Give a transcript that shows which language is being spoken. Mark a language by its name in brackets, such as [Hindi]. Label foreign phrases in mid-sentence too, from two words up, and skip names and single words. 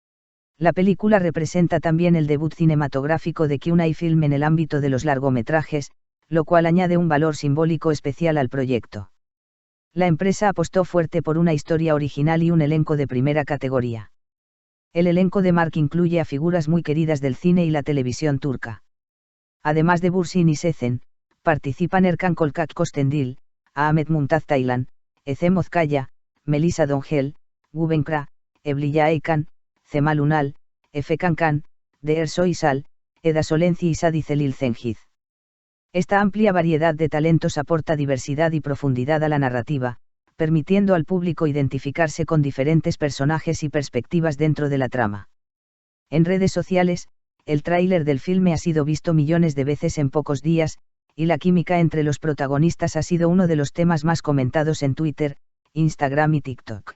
[Spanish] La película representa también el debut cinematográfico de Q&A Film en el ámbito de los largometrajes, lo cual añade un valor simbólico especial al proyecto. La empresa apostó fuerte por una historia original y un elenco de primera categoría. El elenco de Mark incluye a figuras muy queridas del cine y la televisión turca. Además de Bursin y Sezen, participan Erkan Kolkak Kostendil, Ahmet Mumtaz Taylan, Ecem Ozkaya, Melisa Dongel, Guben Kra, Evliya Aykan, Cemal Ünal, Efe Kankan, Deher Soysal, Eda Solenci y Sadi Celil Cengiz. Esta amplia variedad de talentos aporta diversidad y profundidad a la narrativa, permitiendo al público identificarse con diferentes personajes y perspectivas dentro de la trama. En redes sociales, el tráiler del filme ha sido visto millones de veces en pocos días, y la química entre los protagonistas ha sido uno de los temas más comentados en Twitter, Instagram y TikTok.